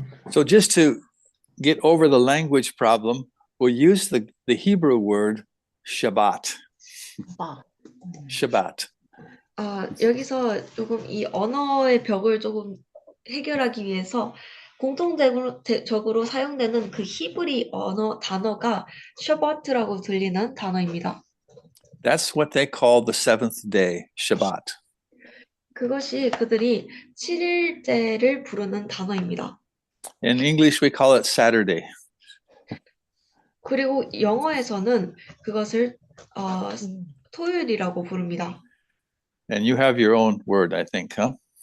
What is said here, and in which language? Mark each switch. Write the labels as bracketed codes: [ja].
[en] So just to get over the language problem, we'll use the Hebrew word Shabbat. Shabbat. [ko] 여기서 조금 이 언어의 벽을 조금 해결하기 위해서 공통적으로 사용되는 그 히브리 단어가 셔바트라고 들리는 단어입니다. [en] That's what they call the seventh day, Shabbat. [ko] 그것이 그들이 7일째를 부르는 단어입니다. [en] In English, we call it Saturday. [ko] 그리고 영어에서는 그것을 토요일이라고 부릅니다. [en] And you have your own word, I think, huh?